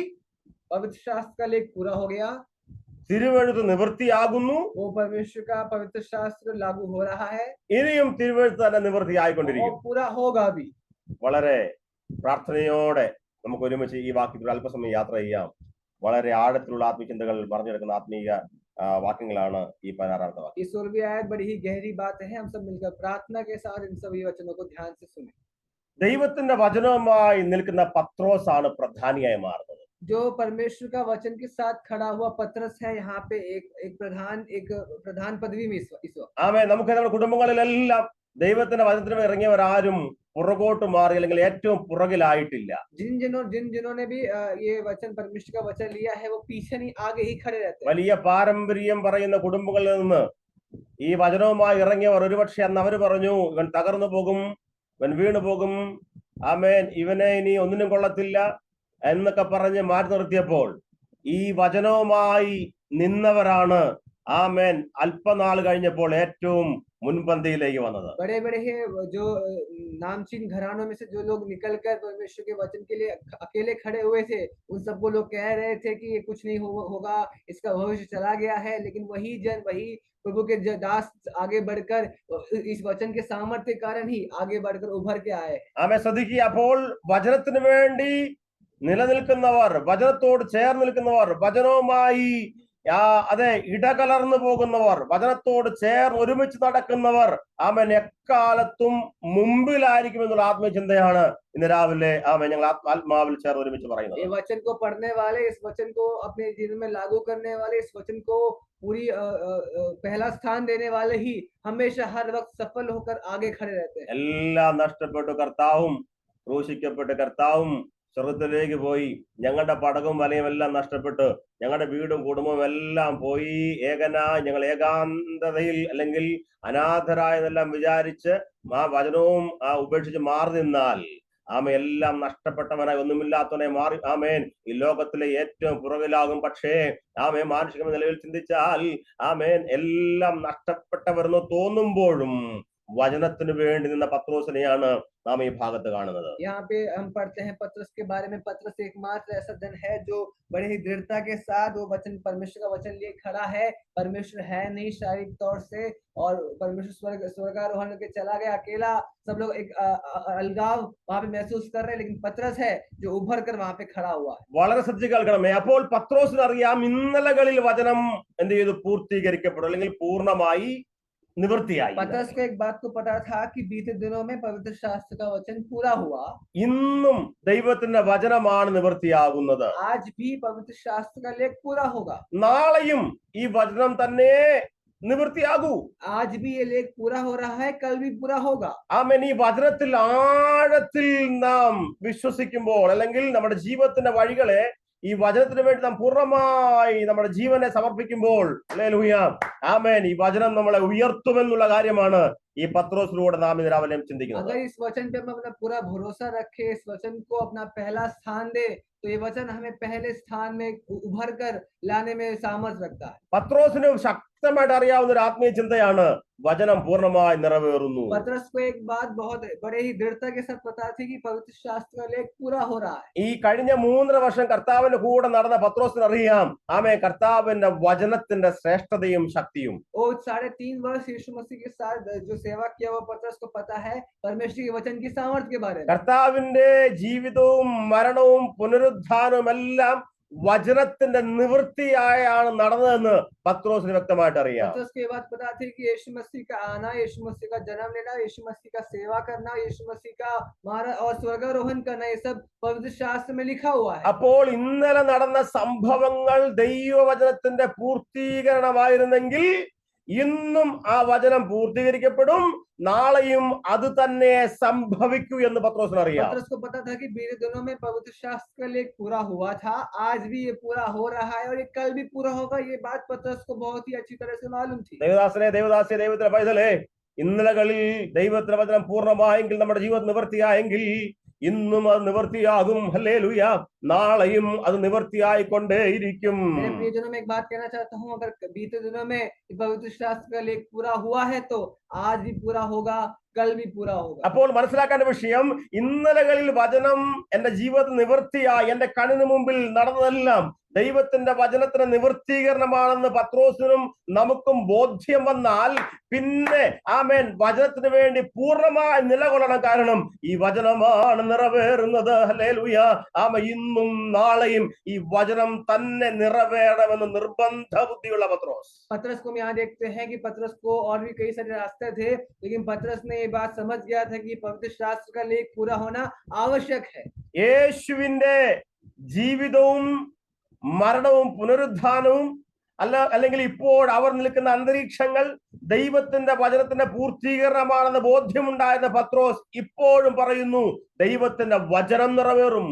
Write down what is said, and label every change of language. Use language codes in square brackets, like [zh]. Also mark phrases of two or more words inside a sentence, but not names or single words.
[hi] पवित्र शास्त्र का लेख पूरा हो गया, [ml] തിരുവഴുത്ത് നിവൃത്തിയാകുന്നു, [hi] वो परमेश्वर का पवित्र शास्त्र लागू हो रहा है, [ml] ഇനിയും തിരുവഴുത്ത് തന്നെ നിവൃത്തിയായിക്കൊണ്ടിരിക്കും. [hi] और पूरा होगा भी। [ml] വളരെ പ്രാർത്ഥനയോടെ നമുക്ക് ഒരുമിച്ച് ഈ വാക്യത്തിൽ അല്പസമയം യാത്ര ചെയ്യാം. വളരെ ആഴത്തിലുള്ള ആത്മീയചിന്തകൾ പറഞ്ഞെടുക്കുന്ന ആത്മീയ വാക്യങ്ങളാണ് ഈ 16ാമത്തെ വാക്യം. [hi] ये 16वीं आयत बड़ी ही गहरी बात है। हम सब मिलकर प्रार्थना के साथ इन सभी वचनों को ध्यान से सुने। [ml] ദൈവത്തിന്റെ വചനവുമായി നിൽക്കുന്ന പത്രോസാണ് പ്രധാനിയായി മാറുന്നത്. [hi] जो परमेश्वर का वचन के साथ खड़ा हुआ पतरस है, यहाँ पे एक प्रधान पदवी में इस वक्त। [ml] നമുക്ക് നമ്മുടെ കുടുംബങ്ങളിലെല്ലാം ദൈവത്തിന്റെ വചനത്തിന് ഇറങ്ങിയവരാരും പുറകോട്ട് മാറി അല്ലെങ്കിൽ ഏറ്റവും പുറകിലായിട്ടില്ല. [hi] जिन जिन्होंने भी ये वचन परमेश्वर का वचन लिया है, वो पीछे नहीं आगे ही खड़े रहते हैं। [ml] വലിയ പാരമ്പര്യം പറയുന്ന കുടുംബങ്ങളിൽ നിന്ന് ഈ വചനവുമായി ഇറങ്ങിയവർ ഒരുപക്ഷെ അന്ന് അവര് പറഞ്ഞു, ഇവൻ തകർന്നു പോകും, ഇവൻ വീണു പോകും, ഇവനെ ഇനി ഒന്നിനും കൊള്ളത്തില്ല എന്നൊക്കെ പറഞ്ഞ് മാറ്റി നിർത്തിയപ്പോൾ ഈ വചനവുമായി നിന്നവരാണ് അല്പനാൾ കഴിഞ്ഞപ്പോൾ ഏറ്റവും മുൻപന്തിയിലേക്ക് വന്നത്. [hi] बड़े बड़े जो नामचीन घरानों में से जो लोग निकलकर परमेश्वर के वचन के लिए अकेले खड़े हुए थे, उन सबको लोग कह रहे थे कि ये कुछ नहीं होगा, इसका भविष्य चला गया है। लेकिन वही प्रभु के दास आगे बढ़कर इस वचन के सामर्थ्य के कारण ही आगे बढ़कर उभर के आए। [ml] ശ്രദ്ധിക്കുക, അപ്പോൾ വചനത്തിന് വേണ്ടി നിലനിൽക്കുന്നവർ, വചനത്തോട് ചേർന്ന് നിൽക്കുന്നവർ, വചനവുമായി അതെ ഇടകലർന്നു പോകുന്നവർ, വചനത്തോട് ചേർന്ന് ഒരുമിച്ച് നടക്കുന്നവർ എക്കാലത്തും മുമ്പിലായിരിക്കും എന്നുള്ള ആത്മചിന്തയാണ് ഇന്ന് രാവിലെ ഞങ്ങൾ ആത്മാവിൽ ചേർന്ന് ഒരുമിച്ച് പറയുന്നത്. [hi] ये वचन को पढ़ने वाले, इस वचन को अपने जीवन में लागू करने वाले, इस वचन को पूरी पहला स्थान देने वाले ही हमेशा हर वक्त सफल होकर आगे खड़े रहते हैं। [ml] എല്ലാം നഷ്ടപ്പെട്ടു കർത്താവും ക്രൂശിക്കപ്പെട്ട് കർത്താവും സ്വർഗത്തിലേക്ക് പോയി. ഞങ്ങളുടെ പടകും വലയും എല്ലാം നഷ്ടപ്പെട്ട് ഞങ്ങളുടെ വീടും കുടുംബവും എല്ലാം പോയി. ഏകനായി ഞങ്ങൾ ഏകാന്തതയിൽ അല്ലെങ്കിൽ അനാഥരായെന്നെല്ലാം വിചാരിച്ച് ആ വചനവും ഉപേക്ഷിച്ച് മാറി നിന്നാൽ എല്ലാം നഷ്ടപ്പെട്ടവനായി ഒന്നുമില്ലാത്തവനെ മാറി ഈ ലോകത്തിലെ ഏറ്റവും പുറകിലാകും. പക്ഷേ മാനുഷിക നിലവിൽ ചിന്തിച്ചാൽ എല്ലാം നഷ്ടപ്പെട്ടവരെന്ന് തോന്നുമ്പോഴും വചനത്തിന് വേണ്ടി നിന്ന പത്രോസിനെയാണ് നാം ഈ ഭാഗത്ത് കാണുന്നത്. [hi] यहाँ पे हम पढ़ते हैं पतरस के बारे में। पतरस एकमात्र ऐसा जन है जो बड़े ही दृढ़ता के साथ वो वचन, परमेश्वर का वचन लिए खड़ा है। परमेश्वर है नहीं शारीरिक तौर से, और परमेश्वर स्वर्गारोहण के चला गया अकेला। सब लोग एक अलगाव वहां पे महसूस कर रहे हैं, लेकिन पतरस है जो उभर कर वहां पे खड़ा हुआ है। [ml] വളരെ ശ്രദ്ധിച്ച് കേൾക്കണമേ. അപ്പോൾ പത്രോസിന് അറിയാം ഇന്നലകളിൽ വചനം എന്ത് ചെയ്തു? പൂർത്തീകരിക്കപ്പെടും അല്ലെങ്കിൽ പൂർണ്ണമായി നിവൃത്തിയായി. [hi] पतरस को एक बात को पता था कि बीते दिनों में पवित्र शास्त्र का वचन पूरा हुआ। [ml] ഇന്നും ദൈവത്തിന്റെ വചനമാണ് നിവൃത്തിയാകുന്നത്. [hi] आज भी पवित्र शास्त्र का लेख पूरा होगा। [ml] നാളെയും ഈ വചനം തന്നെ നിവൃത്തിയാകൂ. [hi] आज भी ये लेख पूरा हो रहा है, कल भी पूरा होगा। [ml] ആമേൻ. ഈ വചനത്തിൽ ആഴത്തിൽ നാം വിശ്വസിക്കുമ്പോൾ, അല്ലെങ്കിൽ നമ്മുടെ ജീവിതത്തിന്റെ വഴികളെ ഈ വചനത്തിന് വേണ്ടി നാം പൂർണ്ണമായി നമ്മുടെ ജീവനെ സമർപ്പിക്കുമ്പോൾ, ഹല്ലേലൂയ, ആമേൻ, ഈ വചനം നമ്മളെ ഉയർത്തുമെന്നുള്ള കാര്യമാണ് ഈ പത്രോസിലൂടെ നാം ഇന്ന് രാവിലെ ചിന്തിക്കുന്നത്. [hi] अगर इस वचन पे हम अपना पूरा भरोसा रखे, इस वचन को अपना पहला स्थान दे, तो ये वचन हमें पहले स्थान में उभर कर लाने में सामर्थ रखता है। [ml] പത്രോസിന് ശക്തമായിട്ട് അറിയാവുന്ന ഒരു ആത്മീയ ചിന്തയാണ് വചനം പൂർണ്ണമായി നിറവേറുന്നു. [hi] पतरस को एक बात बहुत बड़े ही दृढ़ता के साथ पता थी कि पवित्र शास्त्र का लेख पूरा हो रहा है। [ml] ഈ കഴിഞ്ഞ 3.5 വർഷം കർത്താവിന്റെ കൂടെ നടന്ന പത്രോസിന് അറിയാം, ആമേൻ, കർത്താവിന്റെ വചനത്തിന്റെ ശ്രേഷ്ഠതയും ശക്തിയും. [hi] और 3.5 वर्ष यीशु मसीह के साथ जो सेवा किया, वो पतरस को पता है परमेश्वर के वचन की सामर्थ्य के बारे में। [ml] കർത്താവിന്റെ ജീവിതവും മരണവും പുനരുദ്ധാനവും എല്ലാം വചനത്തിന്റെ നിവൃത്തിയായാണ് നടന്നതെന്ന് പത്രോസിന് വ്യക്തമായിട്ട് അറിയാം. [hi] पतरस को ये बात पता थी कि यीशु मसीह का आना, यीशु मसीह का जन्म लेना, यीशु मसीह का सेवा करना, यीशु मसीह का मारा और स्वर्गारोहण करना, ये सब पवित्र शास्त्र में लिखा हुआ है। [ml] അപ്പോൾ ഇന്നലെ നടന്ന സംഭവങ്ങൾ ദൈവവചനത്തിന്റെ പൂർത്തീകരണമായിരുന്നെങ്കിൽ ഇന്നും ആ വചനം പൂർത്തീകരിക്കപ്പെടും, നാളെയും അത് തന്നെ സംഭവിക്കൂ എന്ന് പത്രോസിന് അറിയാം. [hi] पतरस को पता था कि बीते दिनों में पवित्र शास्त्र का लेख पूरा हुआ था, आज भी ये पूरा हो रहा है और ये कल भी पूरा होगा। ये बात पतरस को बहुत ही अच्छी तरह से मालूम थी। [ml] ദൈവദാസനെ, ദൈവദാസിയെ, ദൈവത്തിന്റെ പൈതലേ, ഇന്നലകളിൽ ദൈവത്തിന്റെ വചനം പൂർണ്ണമായെങ്കിൽ, നമ്മുടെ ജീവിതം നിവൃത്തിയായെങ്കിൽ ഇന്നും അത് നിവൃത്തിയാകും. ഹല്ലേലൂയ. നാളെയും അത് നിവൃത്തിയായിക്കൊണ്ടേയിരിക്കും. [hi] मेरे प्रियजनों में एक बात कहना चाहता हूँ, अगर बीते दिनों में पवित्र शास्त्र का लेख पूरा हुआ है तो आज भी पूरा होगा, कल भी पूरा होगा। [ml] അപ്പോൾ മനസ്സിലാക്കേണ്ട വിഷയം, ഇന്നലകളിൽ വചനം എന്റെ ജീവിതത്തിൽ നിവൃത്തിയായി, എന്റെ കണ്ണിന് മുമ്പിൽ നടന്നതെല്ലാം ദൈവത്തിന്റെ വചനത്തിന് നിവൃത്തീകരണമാണെന്ന് പത്രോസിനും നമുക്കും ബോധ്യം വന്നാൽ പിന്നെ ആമേൻ വചനത്തിന് വേണ്ടി പൂർണ്ണമായി നിലകൊള്ളണം. കാരണം ഈ വചനമാണ് നിറവേറുന്നത്. ഹല്ലേലൂയ. ആമേൻ. ഇന്നും നാളെയും ഈ വചനം തന്നെ നിറവേറണമെന്ന് നിർബന്ധ ബുദ്ധിയുള്ള പത്രോസ്. [hi] पतरस को हम यहाँ देखते हैं कि पतरस को और भी कई सारे रास्ते थे, लेकिन पतरस ने ये बात समझ गया था कि पवित्र शास्त्र का लेख पूरा होना आवश्यक है। [ml] യേശുവിന്റെ ജീവിതവും മരണവും പുനരുദ്ധാനവും അല്ലെങ്കിൽ ഇപ്പോൾ അവർ നിൽക്കുന്ന അന്തരീക്ഷങ്ങൾ ദൈവത്തിന്റെ വചനത്തിന്റെ പൂർത്തീകരണമാണെന്ന് ബോധ്യമുണ്ടായിരുന്ന പത്രോസ് ഇപ്പോഴും പറയുന്നു, ദൈവത്തിന്റെ വചനം നിറവേറും.